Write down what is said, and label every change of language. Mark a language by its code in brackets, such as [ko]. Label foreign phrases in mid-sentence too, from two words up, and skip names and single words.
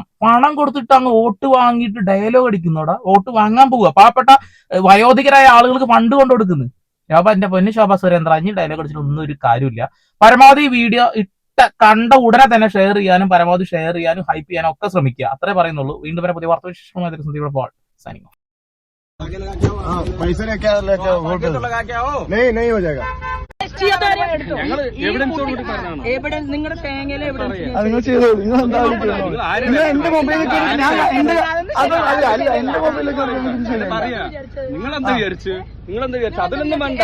[ml] പണം കൊടുത്തിട്ട് അങ്ങ് വോട്ട് വാങ്ങിയിട്ട് ഡയലോഗ് അടിക്കുന്നോടാ, വോട്ട് വാങ്ങാൻ പോവുക. പാവപ്പെട്ട വയോധികരായ ആളുകൾക്ക് ഫണ്ട് കൊണ്ടു കൊടുക്കുന്നു. എന്റെ പൊന്നു ശോഭാ സുരേന്ദ്ര, അഞ്ഞ് ഡയലോഗ് അടിച്ചിട്ട് ഒന്നും ഒരു കാര്യമില്ല. പരമാവധി വീഡിയോ കണ്ട ഉടനെ തന്നെ ഷെയർ ചെയ്യാനും ഹൈപ്പ് ചെയ്യാനും ഒക്കെ ശ്രമിക്കുക. അത്രേ പറയുന്നുള്ളൂ. വീണ്ടും വരെ പുതിയ വാർത്താ വിശേഷങ്ങളുമായി [en] signing off. [hi] पैसे लेके नहीं हो जाएगा. [ml] എവിടെ നിങ്ങളുടെ തേങ്ങയിലെ എവിഡൻസ് അത് നിങ്ങൾ ചെയ്തോളൂ. നിങ്ങൾ എന്താ എന്റെ മൊബൈലിൽ എന്റെ മൊബൈലിലേക്ക് നിങ്ങളെന്താ വിചാരിച്ചു? അതിലൊന്നും വേണ്ട.